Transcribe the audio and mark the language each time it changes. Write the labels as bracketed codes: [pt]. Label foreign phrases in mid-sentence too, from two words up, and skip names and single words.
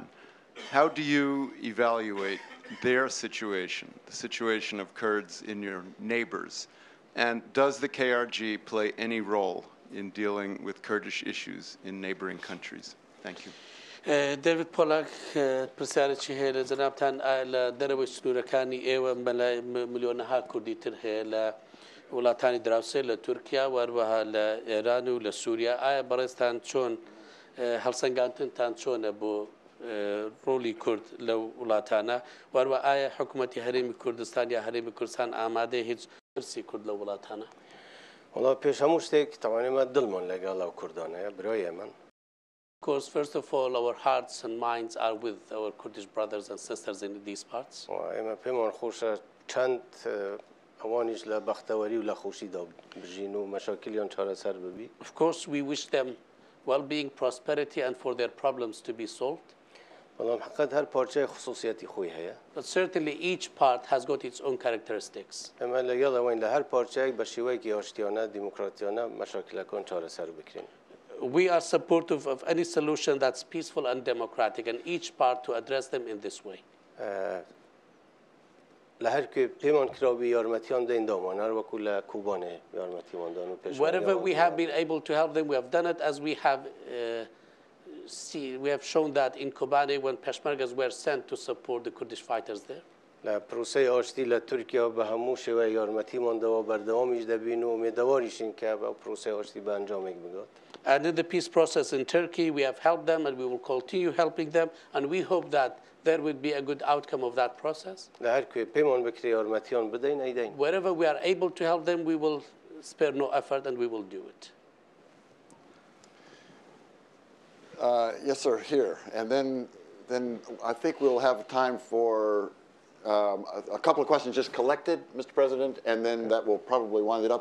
[en] How do you evaluate their situation, the situation of Kurds in your neighbors? And does the KRG play any role in dealing with Kurdish issues in neighboring countries? Thank you. David Pollack, [ckb] پرسیارێکی هەیە لە جەنابتان لە دەرەوەی سنوورەکانی ئێوە ملیۆنەها کوردی تر هەیە لە وڵاتانی دراوسێ لە تورکیا و هەروەها لە ئێران و لە سووریا. ئایا بەڕێزتان چۆن هەڵسەنگاندنتان چۆنە بۆ ڕۆلی کورد لەو وڵاتانە و هەروە ئایا حکوومەتی هەرێمی کوردستان یا هەرێمی کوردستان ئامادەیە هیچ پرسی کورد لە وڵاتانە؟ وڵا پێش هەموو شتێک تەوانێمە دڵمان لەگەڵ ئەو کوردانەیە برای ئێمە. [en] Of course, first of all, our hearts and minds are with our Kurdish brothers and sisters in these parts. [ckb] ئێمە پێمان خۆشە چەند ئەوانیش لە بەختەوەری و لە خۆشیدا بژین و مەشاکلیان چارەسەر ببی. [en] Of course, we wish them well-being, prosperity, and for their problems to be solved. [ckb] بەڵام حقیقەت هەر پارچەی خصوصیەتی خۆی هەیە. [en] But certainly each part has got its own characteristics. [ckb] ئێمە لەگەڵ ئەوەین لە هەر پارچەیەک بە شێوەیەکی ئاشتیانە دیموکراتیانە مەشاکلەکان چارەسەر بکرێن. [en] We are supportive of any solution that's peaceful and democratic, and each part to address them in this way. [ckb] لە هەر کوێ پێمان کراوی یارمەتیان دەین دامان هەر وەکو لە کوبانێ یارمەتیماندان و پێشوانیان. [en] Wherever we have been able to help them, we have done it as we have shown that in Kobane when Peshmergas were sent to support the Kurdish fighters there. [ckb] لە پرۆسەی ئاشتی لە تورکیا بە هەموو شێوەیە یارمەتیماندەوە بەردەوامیش دەبین و مێدەواریشین کە بە پرۆسەی ئاشتی بە ئەنجامێک بگات. [en] And in the peace process in Turkey, we have helped them and we will continue helping them, and we hope that there will be a good outcome of that process. [ckb] لە هەر کوێ پێمان بکرێ یارمەتیان بدەین ئەیدەین. [en] Wherever we are able to help them, we will spare no effort and we will do it. Yes, sir, here. And then I think we'll have time for a couple of questions just collected, Mr. President, and then that will probably wind it up.